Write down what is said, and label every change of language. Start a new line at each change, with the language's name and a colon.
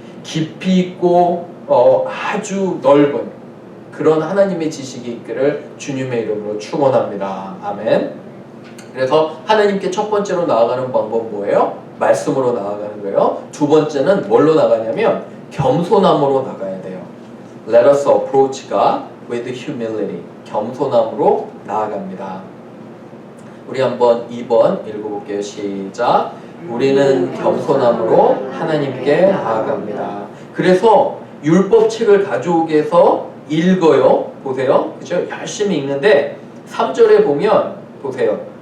Korean: 깊이 있고 아주 넓은 그런 하나님의 지식이 있기를 주님의 이름으로 축원합니다. 아멘. 그래서 하나님께 첫 번째로 나아가는 방법은 뭐예요? 말씀으로 나아가는 거예요. 두 번째는 뭘로 나가냐면 겸손함으로 나가야 돼요.
English: Let us approach God with humility.
Korean: 겸손함으로 나아갑니다. 우리 한번 2번 읽어볼게요. 시작. 우리는 겸손함으로 하나님께 나아갑니다. 그래서 율법책을 가져오게 해서 읽어요. 보세요. 그죠? 열심히 읽는데 3절에 보면 보세요.